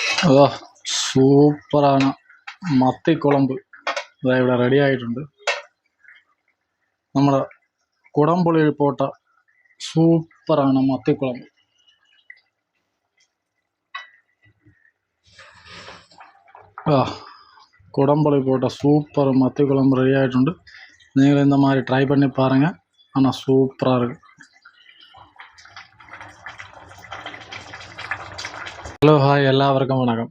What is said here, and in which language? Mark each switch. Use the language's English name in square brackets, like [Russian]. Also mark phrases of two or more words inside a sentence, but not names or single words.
[Malayalam] അതോ സൂപ്പറാണ് മത്തിക്കുളമ്പ് ഇവിടെ റെഡി ആയിട്ടുണ്ട്. നമ്മുടെ കുടംപുളിയിൽ പോട്ട സൂപ്പറാണ് മത്തിക്കുളമ്പ്. [Tamil] குடம்புளி போட்ட சூப்பர் மத்தி குழம்பு ரெடி ஆகிட்டு. நீங்களும் இந்த மாதிரி ட்ரை பண்ணி பாருங்கள். ஆனால் சூப்பராக இருக்குது. ஹலோ ஹாய், எல்லாருக்கும் வணக்கம்.